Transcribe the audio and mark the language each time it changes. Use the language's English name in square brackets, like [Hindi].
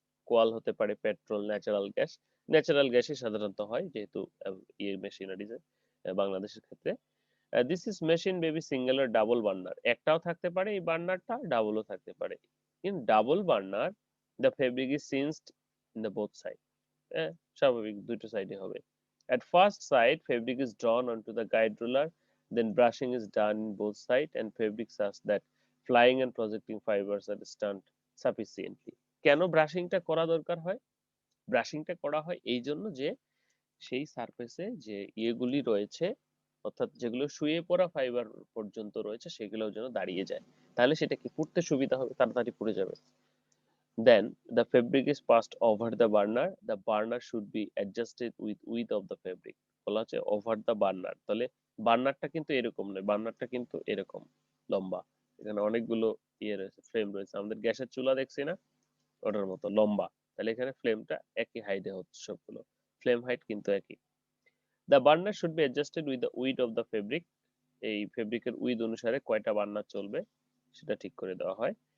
[Bangla] কোয়াল হতে পারে, petrol, natural gas. Natural গ্যাসই সাধারণত হয় যেহেতু ইয়ে মেশিনারিজ বাংলাদেশের ক্ষেত্রে। [English] this is machine baby single আর double burner, [Bangla] একটাও থাকতে পারে এই বার্নারটা, ডাবলও থাকতে পারে। [English] In double burner the fabric is singed in the both side. [Bangla] স্বাভাবিক দুটো সাইডে হবে। [English] At first sight, fabric is drawn onto the guide roller, then brushing is done in both sides and fabric such that flying and projecting fibers are stamped sufficiently. [Bangla] কেন ব্রাশিংটা করা দরকার হয়? ব্রাশিংটা করা হয় এই জন্য যে সেই সারফেসে যে ইয়েগুলি রয়েছে, অর্থাৎ যেগুলো শুয়ে পড়া ফাইবার পর্যন্ত রয়েছে সেগুলো যেন দাঁড়িয়ে যায়, তাহলে সেটা কি পুড়তে সুবিধা হবে, তাড়াতাড়ি পুড়ে যাবে। [English] Then the fabric is passed over the burner. The burner should be adjusted with width of the fabric. [Bangla] বলা হচ্ছে ওভার দ্য বার্নার, তাহলে বার্নারটা কিন্তু এরকম নয়, বার্নারটা কিন্তু এরকম লম্বা। এখানে অনেকগুলো ইয়ে রয়েছে, ফ্লেম রয়েছে, আমাদের গ্যাসের চুলা দেখছি না, ওটার মতো লম্বা। তাহলে এখানে ফ্লেমটা একই হাইটে হচ্ছে সবগুলো, ফ্লেম হাইট কিন্তু একই। [English] The burner should be adjusted with the width of the fabric. [Bangla] এই ফেব্রিকের উইথ অনুসারে কয়টা বার্নার চলবে সেটা ঠিক করে দেওয়া হয়।